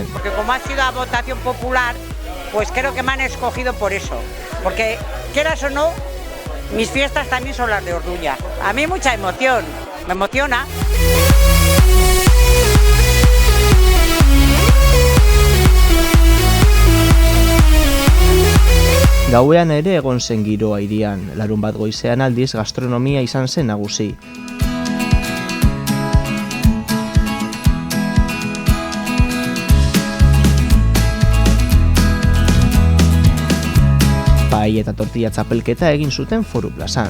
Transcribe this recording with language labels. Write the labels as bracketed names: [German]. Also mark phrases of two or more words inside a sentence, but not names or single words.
[Spanish] Porque como ha sido a votación popular, pues creo que me han escogido por eso. Porque, quieras o no, mis fiestas también son las de Orduña. A mí mucha emoción, me emociona. [Basque] Gauean ere egon zen giroa hirian, larunbat goizean aldiz gastronomia izan zen nagusi. Pai eta tortilla txapelketa egin zuten Foru plazan.